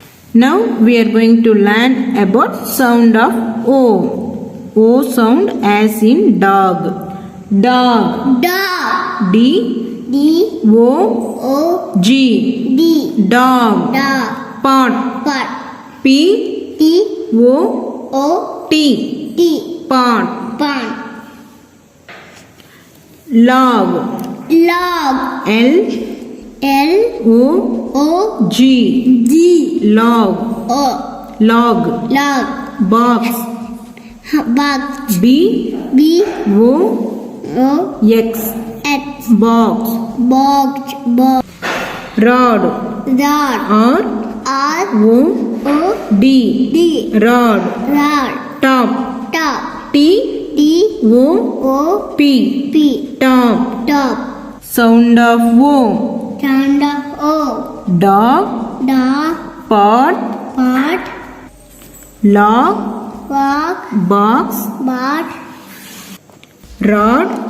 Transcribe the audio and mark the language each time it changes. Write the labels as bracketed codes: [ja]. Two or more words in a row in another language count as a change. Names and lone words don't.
[en] Now we are going to learn about sound of O. O sound as in dog. Dog. Dog. D. D. O. O. G. D. Dog. Dog. Pot. Pot. P. T. O. O. T. T. Pot. Pond. Log. Log. L. L. O. O. G. G. Log. O. Log. Log. Box. Box. B. B. O. O. X. X. Box. Box. Box. Rod. Rod. R. R. O. O. D. D. Rod. Rod. Top. Top. T. D. O. O. P. P. Top. Top. Sound of O. Sound of O. Dog. Dog. Pot. Pot. Log. Walk. Box. Box. Rod.